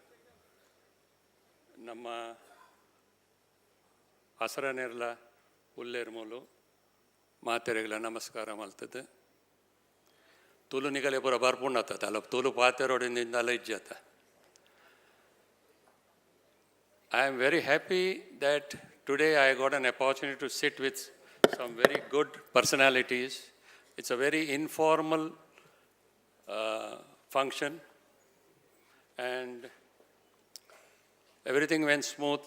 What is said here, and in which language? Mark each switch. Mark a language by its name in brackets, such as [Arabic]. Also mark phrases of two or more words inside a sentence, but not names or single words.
[Tulu] ನಮ್ಮ ಹಸರನೆರ್ಲ ಉಲ್ಲೇರ್ಮೂಲು ಮಾತೆರೆಗಳ ನಮಸ್ಕಾರ ಮಲ್ತದು. ತುಳು ನಿಗಲೆ ಪೂರ ಬರ್ಪುಣ್ಣತ್ತದ ಅಲ್ಲ, ತುಳು ಪಾತೆರೋಡಿಂದ ಅಲ್ಲ ಇಜ್ಜತ್ತ. [English] I am very happy that today I got an opportunity to sit with some very good personalities. It's a very informal function. And everything went smooth.